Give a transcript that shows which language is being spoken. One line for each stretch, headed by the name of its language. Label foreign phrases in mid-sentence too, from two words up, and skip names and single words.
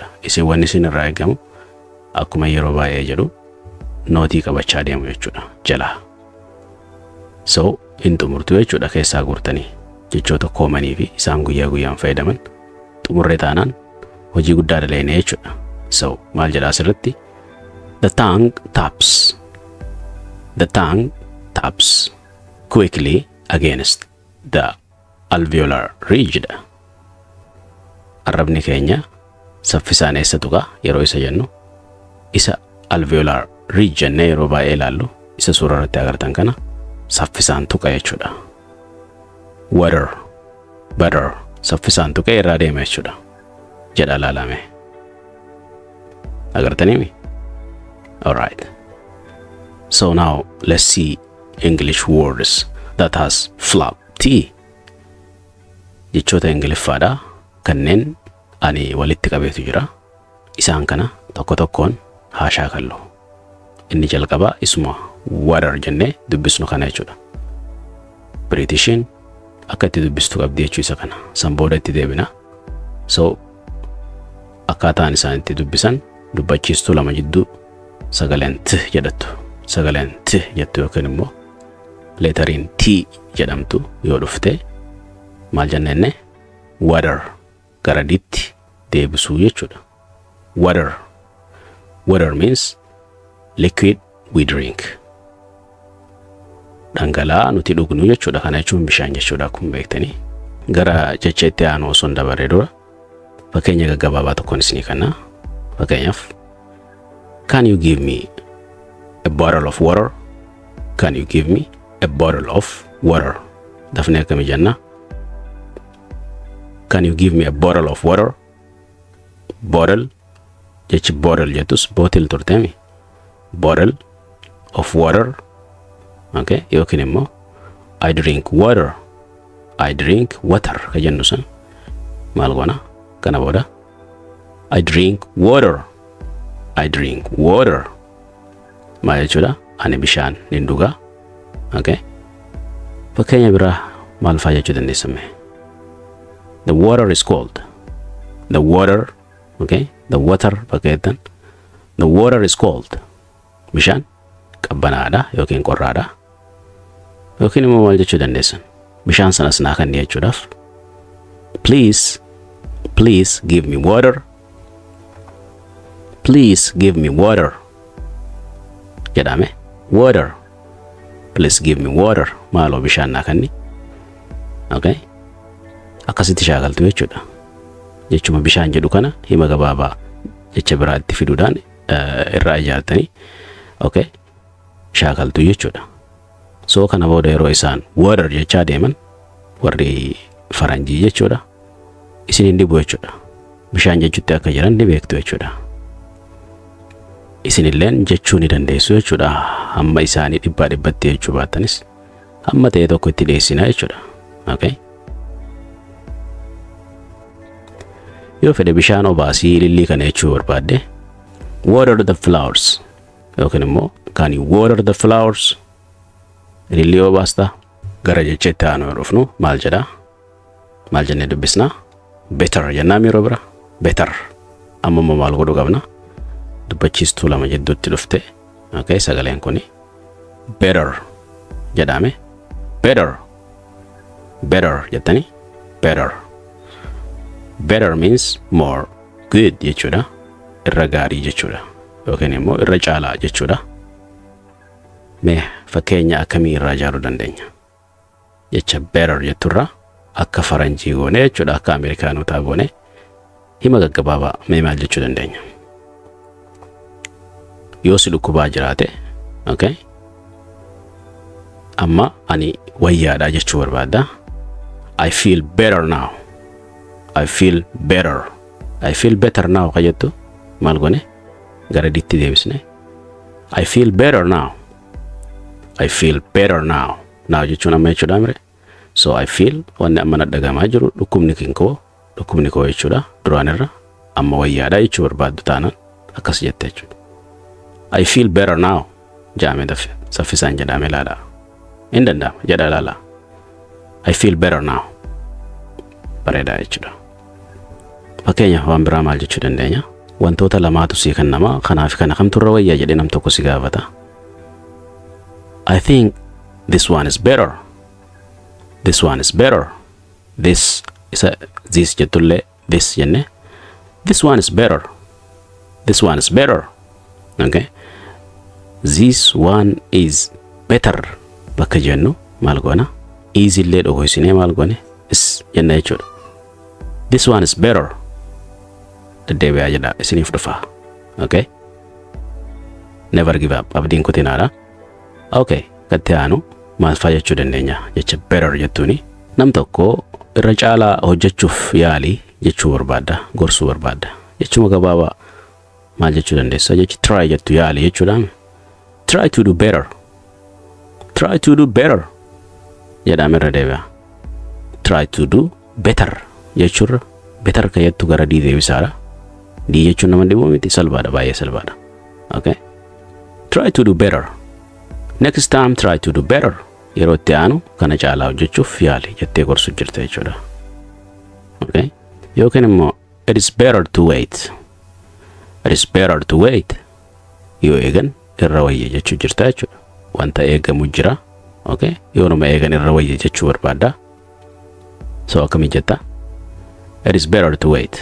Oromo: Isin wanni isin irraa eegamu akkuma yeroo baay'ee jedhu nootii qabachaa deemu jechuudha jala. So in xumurtu jechuudha keessaa guurtanii jechoota koomanii fi isaan guyyaa guyyaan fayyadaman xumurree taanaan hojii guddaa dalagne jechuudha. So maal jedha asirratti
English: the tongue taps quickly against the alveolar ridge.
Oromo: Arrabni keenya saffisaan eessa tuqa yeroo isa jennu isa alveolar ridge jennee yeroo baay'ee ilaallu isa suuraa irratti agartan kana saffisaan tuqa jechuudha. Better saffisaan tuqa irraa deema jechuudha jedha laalame. Agartaniimi?
English: Alright. So now let's see English words that has flap T.
Oromo: Jechoota Ingiliffaadha kanneen ani walitti qabeetu jira. Isaan kana tokko tokkoon haa shaakallu. Inni jalqaba isuma water jennee dubbisnu kana jechuudha. Britishin akka itti dubbistu qabdi jechuu isa kana. San booda itti deebina. So akkaataan isaan itti dubbisan dubbachiistuu lama jidduu sagaleen T jedhattu. Sagaleen T jettu yookiin immoo leetariin T jedhamtu yoo dhufte maal jennee water gara D'tti deebisuu jechuudha.
English: Water means liquid we drink.
Oromo: Dhangala'aa nuti dhugnu jechuudha. Kana jechuun bishaan jechuudha akkuma beektanii. Gara jecha itti aanu osoo dabaree dura fakkeenya gaggabaabaa tokkoon isinii kenna.
English: Fakkeenyaaf can you give me a bottle of water? Can you give me a bottle of water?
Oromo: Dafnee akkami jenna?
English: Can you give me a bottle of water?
Oromo: Bottle jechi bottle jettus bottle turteemi.
English: Bottle of water. Okay,
Oromo: yookiin immoo
English: I drink water. I drink water
Oromo: ka jennu san maal goona kana booda
English: I drink water. I drink water.
Oromo: Maal jechuudha? Ani bishaan nin dhugaa. Okay? Fakkeenya biraa maal fa'aa jechuu dandeessame?
English: The water is cold. The water, okay? The water fakkeettan. The water is cold.
Oromo: Bishaan qabbanaadha yookiin qorraadha. Yookiin immoo maal jechuu dandeessan? Bishaan sanas naa kan jechuudhaaf.
English: Please give me water. Please give me water. Jedhame. Water. Please give me water.
Oromo: Maaloo bishaan naa kanni.
English: Okay?
Oromo: Akkasitti shaakaltu jechuudha. Jechuma bishaan jedhu kana hima gabaabaa jecha biraatti fiduudhaan irraa ijaartanii okay? Shaakaltu jechuudha. So kana booda yeroo isaan water jechaa deeman warri faranjii jechuudha. Isin hin dhibu jechuudha. Bishaan jechuutti akka jiran ni beektu jechuudha. Isin illeen jechuu ni dandeessu jechuudha. Hamma isaanii dhibbaa dhibbatti jechuu baatanis hamma ta'e tokko itti dhiyeessina jechuudha. Okay? Yoo fedhe bishaan obaasii lillii kana jechuu barbaadde
English: water the flowers.
Oromo: Yookiin immoo
English: can you water the flowers?
Oromo: Lillii obaasta gara jecheetti aanu dhufnu maal jedha? Maal jennee dubbisna? Better jennaan yeroo bira. Better. Amma maal godhu qabna? Dubbachiistuu lama jidduutti dhufte. Okay, sagaleen kuni better jedhame. Better. Better jettani. Better.
English: Better means more. Good jechuudha.
Oromo: Irra gaarii jechuudha. Yookiin immoo irra caalaa jechuudha. Mee fakkeenya akkamii irraa ijaaruu dandeenya? Jecha better jetturraa akka faranjii goone jechuudha, akka Ameerikaanotaa goone hima gaggabaabaa mee maal jechuu dandeenya? Yoo si dhukkubaa jiraate, okay? Amma ani wayyaadha jechuu barbaadda.
English: I feel better now. I feel better. I feel better now
Oromo: qajettu maal goone? Gara ditti deebisne.
English: I feel better now. I feel better now.
Oromo: Now jechuun amma jechuudha mire.
English: So I feel
Oromo: wanni amma nadhagamaa jiru dhukkubni koo jechuudha duraan irra amma wayyaadha jechuu barbaaddu taanaan akkas jette jechuudha.
English: I feel better now.
Oromo: Jaame dafe saffisaan jedhame laala. Hin danda'ama jedha laala.
English: I feel better now.
Oromo: Bareedaa jechuudha. Fakkeenya waan biraa maal jechuu dandeenya? Wantoota lamaatu sii kan nama kanaaf kana kamtu irra wayyaa jedhee nam tokko si gaafata.
English: I think this one is better. This one is better.
Oromo: This jettulle this jenne.
English: This one is better. This one is better. Okay? This one is better.
Oromo: Bakka jennu maal goona? Easy illee dhogoysine maal goone? Is jenna jechuudha.
English: This one is better.
Oromo: Deddeebi'aa jedha isiniif dhufa.
English: Okay? Never give up.
Oromo: Abdiin kutinaadha. Okay, gatti aanu maal fa'aa jechuu dandeenya? Jecha better jettuuni nam tokko irra caalaa hojjechuuf yaalii jechuu barbaadda, gorsuu barbaadda. Jechuma gabaabaa maal jechuu dandeessa? Jechi try jettu yaalii jechuudha.
English: Try to do better. Try to do better.
Oromo: Jedhame irra deebi'a.
English: Try to do better
Oromo: jechuurra better ka jettu gara dii deebisaadha. Dii jechuun nama dhibuu miti, salphaadha, baay'ee salphaadha.
English: Okay? Try to do better. Next time try to do better.
Oromo: Yeroo itti aanu kana caalaa hojjechuuf yaali jettee gorsuu jirta jechuudha.
English: Okay?
Oromo: Yookiin immoo
English: it is better to wait. It is better to wait.
Oromo: Yoo eegan irra wayya jechuu jirta jechuudha. Wanta eegamu jira. Okay? Yoo nama eegan irra wayya jechuu barbaadda. So akkamii jetta?
English: It is better to wait.